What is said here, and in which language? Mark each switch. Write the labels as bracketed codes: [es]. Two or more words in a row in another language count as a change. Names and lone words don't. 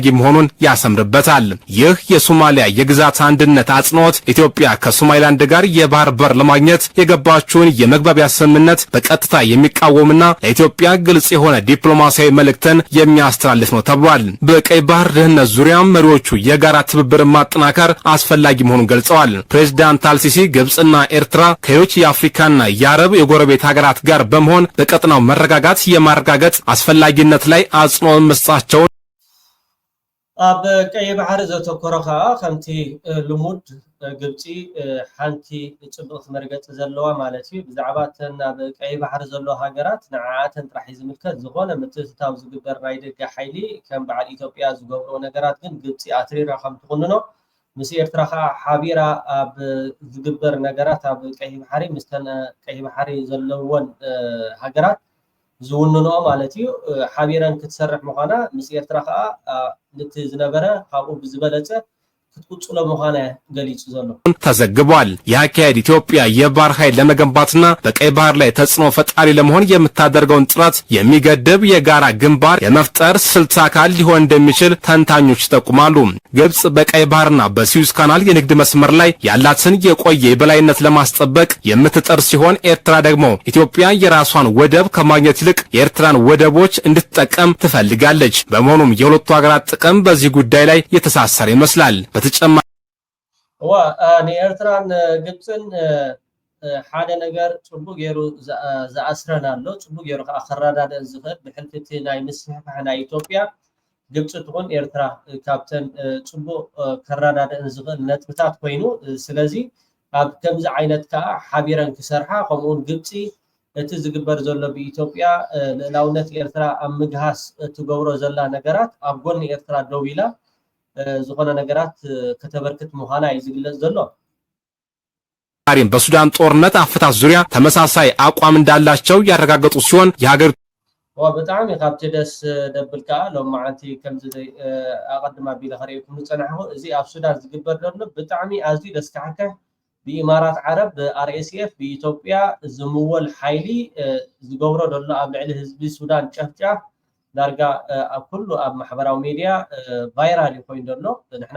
[am] መሆኑን ያሰምርበታል። ይህ የሶማሊያ የግዛት አንድነት አጽንኦት ኢትዮጵያ ከሶማሊላንድ ጋር የባህር በር ለማግኘት የገባችውን የመግባቢያ ስምምነት በቀጥታ የሚቃወምና ለኢትዮጵያ ግልጽ የሆነ ዲፕሎማሲያዊ መልእክትን የሚያስተላልፍ ነው ተብሏል። በቀይ ባህር ደህንነት ዙሪያ መሪዎቹ የጋራ ትብብርን ማጠናከር አስፈላጊ መሆኑን ገልጸዋል። ፕሬዝዳንት አልሲሲ ግብጽና ኤርትራ ከሌሎች የአፍሪካና የአረብ የጎረቤት ሀገራት ጋር በመሆን በቀጠናው መረጋጋት የማረጋገጥ አስፈላጊነት ላይ አጽንኦት መስጠታቸውን [ti] አብ ቀይ ባህር ዘተኮረኻ ከምቲ ልሙድ ግብጽ ሓንቲ ጽቡቕ መርገጽ ዘለዋ ማለት እዩ ብዛዕባ ተን ኣብ ቀይ ባህር ዘሎ ሃገራት ንዓዓተን ጥራሕ ዝምልከት ዝኾነ ምትእትታው ዝግበር ናይ ደገ ሓይሊ ከም በዓል ኢትዮጵያ ዝገብሮ ነገራት ግን ግብጽ ኣትሪራ ከም ትኹንኖ ምስ ኤርትራ ሓቢራ ኣብ ዝግበር ነገራት ኣብ ቀይ ባህሪ ምስተን ቀይ ባህሪ ዘለዎን ሃገራት ዝውንኖ ማለት እዩ ሓቢረን ክትሰርሕ ምዃና ምስ ኤርትራ ነቲ ዝነበረ ካብኡ ብዝበለጸ ክትቁጽሎ ምዃና ገሊጹ ዘሎ [am] ተዘግቧል። የአካሄድ ኢትዮጵያ የባህር ኃይል ለመገንባትና በቀይ ባህር ላይ ተጽዕኖ ፈጣሪ ለመሆን የምታደርገውን ጥረት የሚገድብ የጋራ ግንባር የመፍጠር ስልት አካል ሊሆን እንደሚችል ተንታኞች ይጠቁማሉ። ግብጽ በቀይ ባህርና በስዊዝ ካናል የንግድ መስመር ላይ ያላትን የቆየ የበላይነት ለማስጠበቅ የምትጥር ሲሆን ኤርትራ ደግሞ ኢትዮጵያ የራሷን ወደብ ከማግኘት ይልቅ የኤርትራን ወደቦች እንድትጠቀም ትፈልጋለች። በመሆኑም የሁለቱ ሀገራት ጥቅም በዚህ ጉዳይ ላይ የተሳሰረ ይመስላል። በተጨማሪ [ti] ንኤርትራን ግብጽን ሓደ ነገር ጽቡቅ ገይሩ ዝኣስረን ኣሎ ጽቡቅ ገይሩ ከዓ ከረዳድእ ዝኽእል ብሕልፍቲ ናይ ምስሕፋሕ ናይ ኢትዮጵያ ግብጽ ትኹን ኤርትራ ካብተን ጽቡቅ ከረዳድእ ዝኽእል ነጥብታት ኮይኑ ስለዚ ኣብ ከምዚ ዓይነት ከዓ ሓቢረን ክሰርሓ ከምኡውን ግብጽ እቲ ዝግበር ዘሎ ብኢትዮጵያ ልዕላውነት ኤርትራ ኣብ ምግሃስ እትገብሮ ዘላ ነገራት ኣብ ጎኒ ኤርትራ ደው ኢላ ዝኾነ ነገራት ከተበርክት ምዃና እዩ ዝግለጽ ዘሎ። [am] በሱዳን ጦርነት አፈታት ዙሪያ ተመሳሳይ አቋም እንዳላቸው ያረጋገጡ ሲሆን የሀገር [ti] ብጣዕሚ ካብቲ ደስ ደብልካ ሎማዓንቲ ከምዚ ኣቐድማ ቢለ ኸሪእኩም ዝጸናሕኹ እዚ ኣብ ሱዳን ዝግበር ዘሎ ብጣዕሚ ኣዝዩ ደስ ካሕከ ብኢማራት ዓረብ ብአርኤስኤፍ ብኢትዮጵያ ዝምወል ሓይሊ ዝገብሮ ዘሎ ኣብ ልዕሊ ህዝቢ ሱዳን ጨፍጫፍ ዳርጋ ኣብ ኩሉ ኣብ ማሕበራዊ ሚድያ ቫይራል ኮይኑ ዘሎ ንሕና